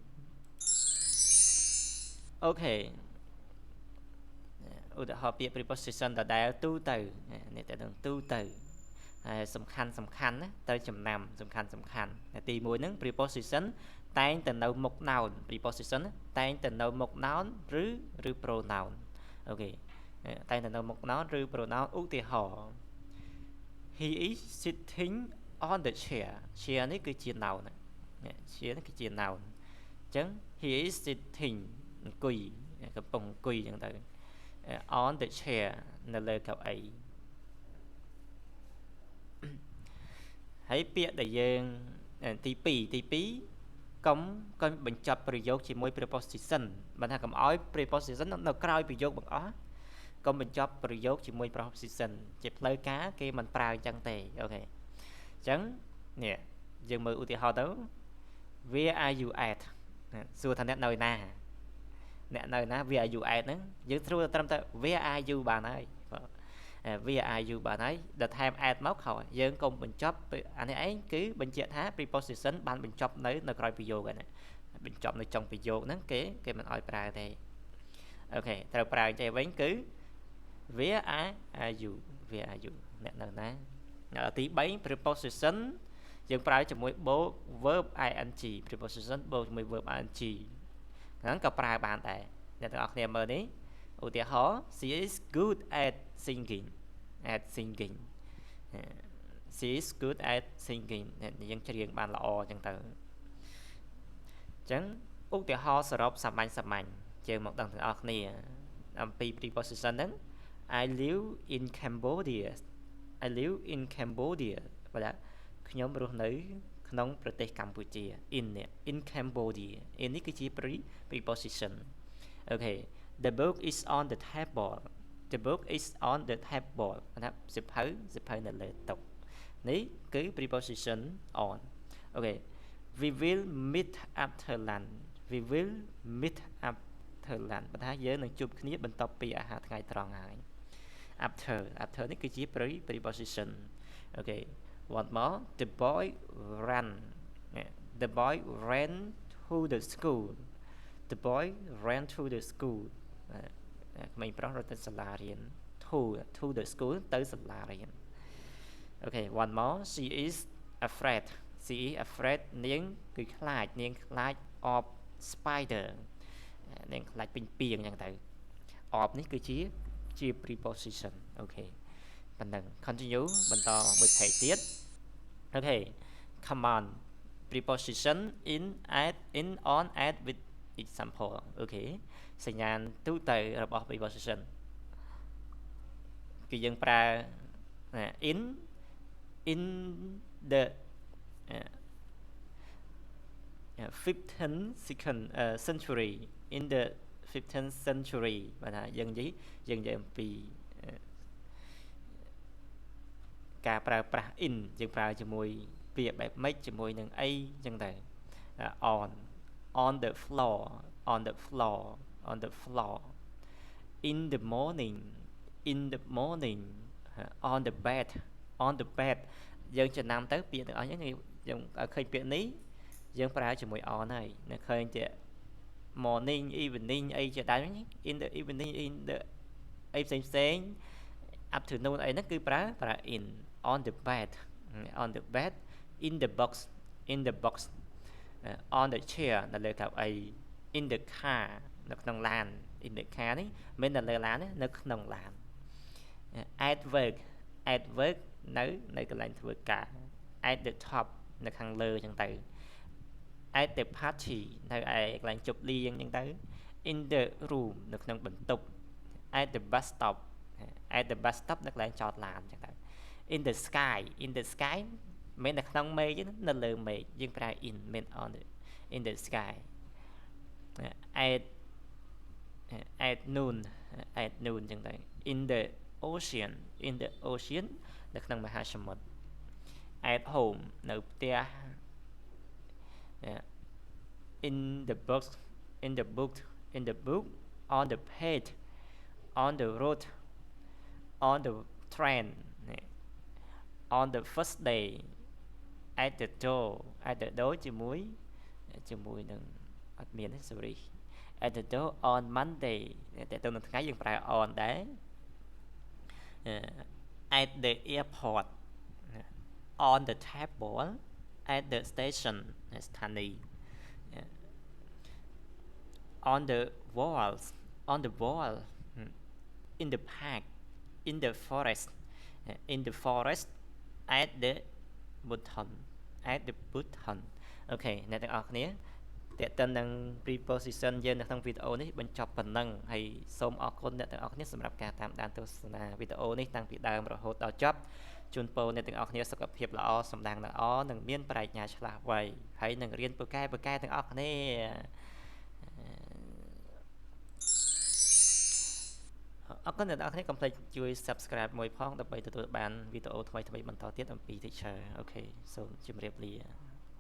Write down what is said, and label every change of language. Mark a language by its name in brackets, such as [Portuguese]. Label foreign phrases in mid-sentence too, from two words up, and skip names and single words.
[Khmer] អូខេឧទាហរណ៍ពាក្យ preposition ដដែលទូទៅនេះតែនឹងទូទៅហើយសំខាន់ណាទៅចំ ណាំសំខាន់ទី1ហ្នឹង preposition តែងទៅនៅមុខ noun preposition តែងទៅនៅមុខ noun ឬ pronoun អូខេតែងទៅនៅមុខ noun ឬ pronoun ឧទាហរណ៍ [English] he is sitting on the chair [Khmer] នេះគឺជា noun ណា chair នេះគឺជា noun អញ្ចឹង [English] he is sitting [Khmer] អង្គុយកំពុងអង្គុយអញ្ចឹងទៅ [English] on the chair [Khmer] នៅលើកៅអី ហើយពាក្យដែលយើងទី2កុំបញ្ចប់ប្រយោគជាមួយ preposition បើថាកុំឲ្យ preposition នៅក្រោយប្រយោគបង្អស់កុំបញ្ចប់ប្រយោគជាមួយ preposition ជាផ្លូវការគេមិនប្រើអញ្ចឹងទេអូ ខេអញ្ចឹងនេះយើងមើលឧទាហរណ៍ទៅ [English] where are you at [Khmer] សួរថាអ្នកនៅណា [English] where are you at [Khmer] ហ្នឹងយើងស្រួលត្រឹមតែ [English] where are you [Khmer] បាន ហើយ [English] where are you [Khmer] បានហើយដល់ថែម at មកខោយើងកុំបញ្ចប់អានេះឯងគឺបញ្ជាក់ថា preposition បាន បញ្ចប់នៅក្រោយប្រយោគហ្នឹងបញ្ចប់នៅចុងប្រយោគហ្នឹងគេមិនអោយប្រើទេអូខេត្រូវប្រើចេះវិញគឺ [English] where are you [Khmer] អ្នកនៅណាដល់ទី3 preposition យើងប្រើជាមួយ [English] verb ing [Khmer] preposition បូកជាមួយ [English] verb ing [Khmer] ហ្នឹងក៏ប្រើបានដែរអ្នកទាំងអស់គ្នាមើលនេះឧទាហរណ៍ [English] she is good at singing she is good at singing [Khmer] យើងច្រៀងបានល្អអញ្ចឹងទៅអញ្ចឹងឧទាហរណ៍សរុបសាមញ្ញយើងមកដឹងទាំងអស់គ្នាអំពី preposition ហ្នឹង [English] I live in Cambodia [Khmer] បើថាខ្ញុំរស់នៅក្នុងប្រទេសកម្ពុជា [English] in Cambodia in [Khmer] នេះគឺជា preposition អូខេ [English] the book is on the table [Khmer] ថាសៀវភៅនៅលើតុនេះគឺ preposition on អូខេ [English] we will meet after lunch [Khmer] បើថាយើងនឹងជួបគ្នាបន្ទាប់ពីអាហារថ្ងៃត្រង់ហើយ after នេះគឺជា preposition អូខេ [English] one more the boy ran to the school [Khmer] ក្មេងប្រុសរត់ទៅសាលារៀន [English] to the school [Khmer] ទៅសាលារៀនអូខេ [English] one more she is afraid [Khmer] នាងគឺខ្លាច [English] of spider [Khmer] នាងខ្លាចពេញ ពីងអញ្ចឹងទៅ of នេះគឺជា preposition អូខេប៉ុណ្ណឹង continue បន្តមួយ page ទៀតអូខេ [English] come on preposition in on at with example [Khmer] អូខេសញ្ញាណទូទៅរបស់ preposition គឺយើងប្រើ [English] in the 15th century in the 15th century [Khmer] បើថាយើងនិយាយអំពីការប្រើប្រាស់ in យើងប្រើជាមួយពាក្យបែបម៉េចជាមួយនឹងអីអញ្ចឹងដែរ [English] on the floor in the morning on the bed [Khmer] យើងចំណាំទៅពាក្យទាំងអស់ហ្នឹងយើងឃើញពាក្យនេះយើងប្រើជាមួយ on ហើយនៅឃើញជា [English] morning evening [Khmer] អីជាដើម [English] in the evening in the [Khmer] អីផ្សេង afternoon អីហ្នឹងគឺប្រើ [English] in on the bed in the box on the chair [Khmer] នៅលើកៅអី [English] in the car [Khmer] នៅក្នុងឡាន [English] in the car [Khmer] នេះមិននៅលើឡានទេ នៅក្នុងឡាន [English] at work [Khmer] នៅកន្លែងធ្វើការ [English] at the top [Khmer] នៅខាងលើ អញ្ចឹងទៅ [English] at the party [Khmer] នៅឯកន្លែងជប់លៀងអញ្ចឹងទៅ [English] in the room [Khmer] នៅក្នុងបន្ទប់ [English] at the bus stop [Khmer] នៅកន្លែងចតឡានអញ្ចឹងទៅ [English] in the sky [Khmer] មិននៅក្នុងមេឃទេនៅលើមេឃយើងប្រើ in មិន [English] on the in the sky at at noon at noon [Khmer] ចឹងទៅ [English] in the ocean [Khmer] នៅក្នុងមហាសមុទ្រ [English] at home [Khmer] នៅផ្ទះ [English] in the book in the book in the book on the page on the road on the train on the first day at the door at the door [Khmer] ជាមួយនឹងអត់មានទេ [English] sorry at the door on Monday [Khmer] តែទៅនឹងថ្ងៃយើងប្រើ [English] on ដែរ at the airport on the table at the station ស្ថានីយ៍ on the walls on the wall in the park in the forest in the forest at the button at the button [Khmer] អូខេអ្នកទាំងអស់គ្នាតើតើនឹង preposition យើងនៅក្នុងវីដេអូ នេះបញ្ចប់ប៉ុណ្ណឹងហើយសូមអរគុណអ្នកទាំងអស់គ្នាសម្រាប់ការតាមដានទស្សនាវីដេអូនេះតាំងពីដើមរហូតដល់ចប់ជូនពរអ្នកទាំងអស់គ្នាសុខភាពល្អសម្ដាងល្អនិងមានប្រាជ្ញាឆ្លាស់វៃហើយនឹងរៀនពូកែទាំងអស់គ្នាអរគុណអ្នកទាំងអស់គ្នាកុំភ្លេចជួយ subscribe មួយផងដើម្បីទទួលបានវីដេអូថ្មីៗបន្តទៀតអំពី Teacher អូខេសូមជម្រាបលា